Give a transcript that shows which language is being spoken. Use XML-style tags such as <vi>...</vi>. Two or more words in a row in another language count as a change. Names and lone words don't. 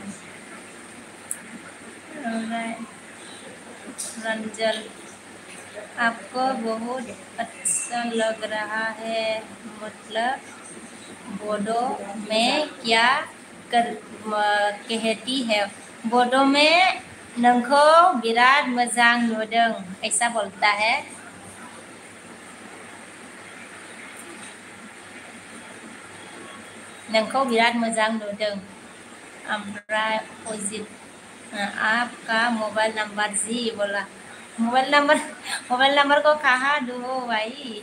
<hi>रंजल, आपको बहुत अच्छा लग रहा है मतलब बोडो में क्या कहती है? बोडो में</hi> <brx>नंखो बिराद मजां नुदों</brx> <hi>ऐसा बोलता है।</hi> <brx>नंखो बिराद मजां नुदों। अमराय अजित,</brx> <hi>आपका मोबाइल नंबर जी बोला। मोबाइल नंबर को कहाँ दो भाई?</hi>